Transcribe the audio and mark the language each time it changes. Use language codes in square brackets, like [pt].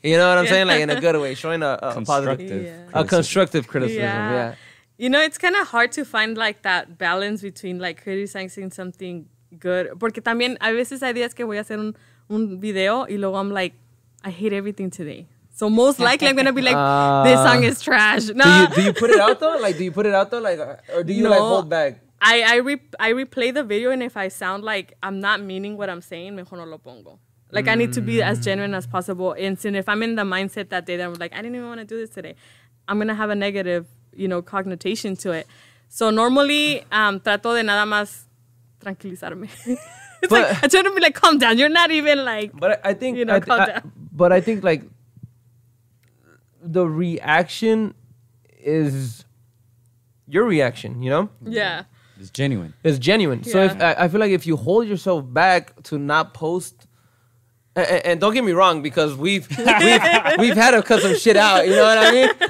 [en] You know what I'm saying? Like in a good way, showing a positive, a constructive criticism. Yeah. It's kind of hard to find like that balance between like criticizing something good. [es] Porque también a veces hay días que voy a hacer un video y luego [en] I'm like, I hate everything today. So most likely I'm gonna be like, this song is trash. No. Do you put it out though? Like, do you put it out though? Like, or do you like hold back? I replay the video, and if I sound like I'm not meaning what I'm saying, [es] mejor no lo pongo. [en] Like, I need to be as genuine as possible. And so if I'm in the mindset that day that I'm like, I didn't even want to do this today, I'm going to have a negative, connotation to it. So normally, [es] trato de nada más tranquilizarme. [en] It's like, I try to be like, calm down. You're not even like, but I think, calm down. But I think like the reaction is your reaction, Yeah. It's genuine. It's genuine. Yeah. So if I feel like if you hold yourself back to not post, and don't get me wrong, because we've had to cut some shit out. You know what I mean?